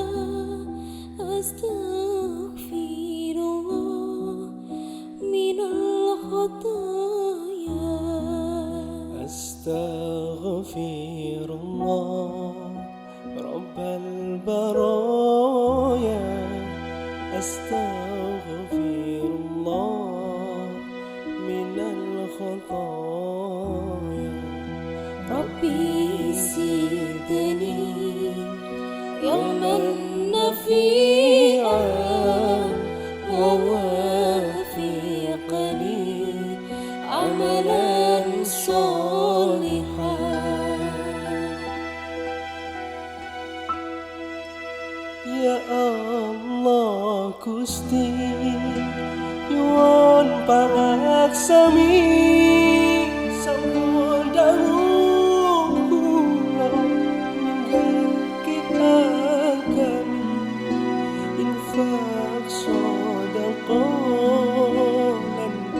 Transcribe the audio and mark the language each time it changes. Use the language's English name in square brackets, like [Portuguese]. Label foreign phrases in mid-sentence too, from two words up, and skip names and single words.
[Arabic] أستغفر الله من الخطايا أستغفر الله رب البرايا أستغفر الله من الخطايا. رب زدني علما نافعا ووفقني عملا صالحا. يا الله [Javanese] Gusti nyuwun pangaksami sampun dawuh infak sedekah lan